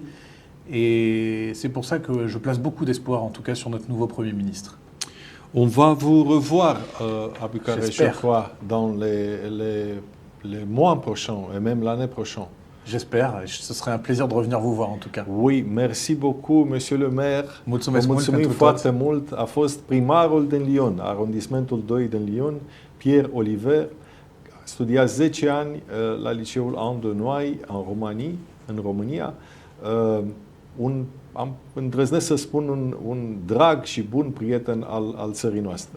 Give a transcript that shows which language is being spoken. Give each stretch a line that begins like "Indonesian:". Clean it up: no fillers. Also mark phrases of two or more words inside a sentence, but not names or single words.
French: Et c'est pour ça que je place beaucoup d'espoir, en tout cas, sur notre nouveau Premier ministre. On va vous revoir à Bucarest, je J'espère. crois, dans les mois prochains et même l'année prochaine. J'espère, ce serait un plaisir de revenir vous voir en tout cas. Oui, merci beaucoup, monsieur le maire.
Romanian: Mulțumesc Vă mult mulțumim pentru foarte tot. mult. A fost primarul din Lyon, arondismentul 2 din Lyon, Pierre Oliver. A studiat 10 ani la liceul An de Noailles în România. Îndrăznesc să spun un drag și bun prieten al țării noastre.